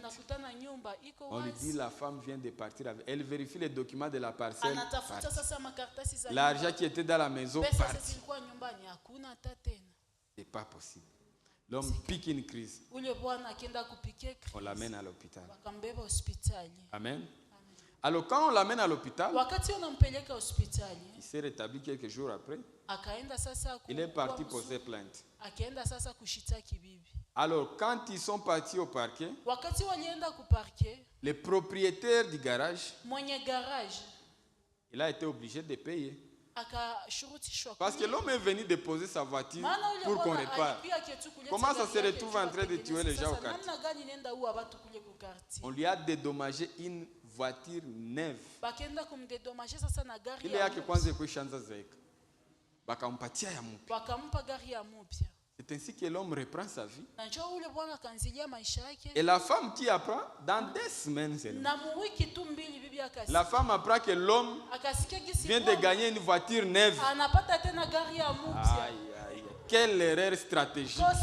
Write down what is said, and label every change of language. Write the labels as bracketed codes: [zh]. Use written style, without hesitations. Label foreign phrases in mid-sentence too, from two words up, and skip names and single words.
[fr] On lui dit la femme vient de partir. Elle vérifie les documents de la parcelle. L'argent qui était dans la maison parti. C'est pas possible. L'homme pique une crise. On l'amène à l'hôpital. Amen. Alors quand on l'amène à l'hôpital, [sw] wakati unampeleka hospitali, [fr] il s'est rétabli quelques jours après. [sw] Akaenda sasa [fr] il est parti poser plainte. [sw] Akaenda sasa kushitaki bibi. [fr] Alors quand ils sont partis au parquet, [sw] wakati walienda ku parquet, [fr] le propriétaire du garage, [sw] mwenye garage, [fr] il a été obligé de payer. Parce que l'homme est venu déposer sa voiture pour qu'on répare. Comment ça se retrouve en train de tuer les gens au quartier? On lui a dédommagé une voiture neuve. Il y a que kwanza kuishanza zeka. [sw] Bakampatia ya mpya. [fr] C'est ainsi que l'homme reprend sa vie. Et la femme qui apprend dans 2 semaines seulement. La femme apprend que l'homme vient de gagner une voiture neuve. Aïe, aïe. Quelle erreur stratégique.